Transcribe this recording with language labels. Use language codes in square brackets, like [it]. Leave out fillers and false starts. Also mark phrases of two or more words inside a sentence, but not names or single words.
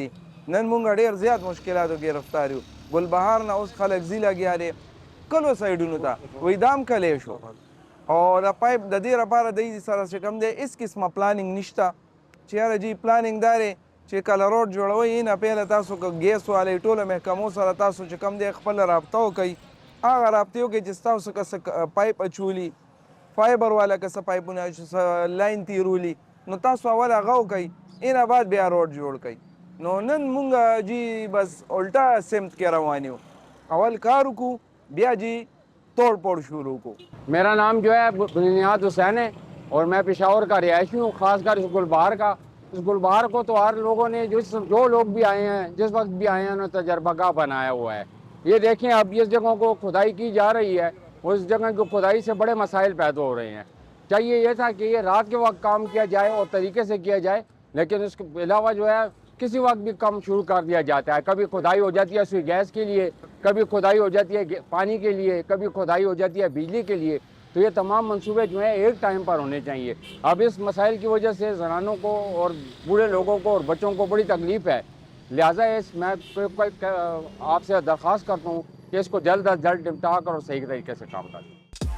[ps] نن مونږ ډېر زیات مشکلاتو ګرفتار یو. ګلبهار نه اوس خلک ځي لګیا دی کلو سایډونو ته، وایي دام کلی شو، او د پایپ د دې لپاره دوی سره چې کوم دی هېڅ قسمه پلانینګ نشته، چې یاره جي پلانینګ دا دی چې کله روډ جوړوئ نه پهله تاسو که ګیس والی ټولو محکمو سره تاسو چې کوم دی خپله رابطه وکئ، هغه رابطې وکئ چې ستاسو که څه پایپ اچولي، فایبر والا که څه پایپونه لاین تیرولي، نو تاسو اول هغه وکئ، اینه بعد بیا روډ جوړ کئ. نو نن مونږ جی بس الټا سمت کې روان یو، اول کار وکړو بیا جی [ur] توڑ پھوڑ [ps] شروع کو. [ur] میرا نام جو ہے بنیاد حسین ہے اور میں پشاور کا رہائشی ہوں، خاص کر اس گلبہار کا. اس گلبہار کو تو ہر لوگوں نے جو لوگ بھی آئے ہیں، جس وقت بھی آئے ہیں انہوں نے تجربہ گاہ بنایا ہوا ہے. یہ دیکھیں اب اس جگہوں کو کھدائی کی جا رہی ہے، اس جگہ کی کھدائی سے بڑے مسائل پیدا ہو رہے ہیں. چاہیے یہ تھا کہ یہ رات کے وقت کام کیا جائے اور طریقے سے کیا جائے، لیکن اس کے علاوہ جو ہے کسی وقت بھی کام شروع کر دیا جاتا ہے. کبھی کھدائی ہو جاتی ہے سوئی گیس کے لیے، کبھی کھدائی ہو جاتی ہے پانی کے لیے، کبھی کھدائی ہو جاتی ہے بجلی کے لیے. تو یہ تمام منصوبے جو ہیں ایک ٹائم پر ہونے چاہئیں۔ اب اس مسائل کی وجہ سے زنانوں کو اور بوڑھے لوگوں کو اور بچوں کو بڑی تکلیف ہے، لہٰذا میں آپ سے درخواست کرتا ہوں کہ اس کو جلد از جلد نمٹا کر اور صحیح طریقے سے کام کریں.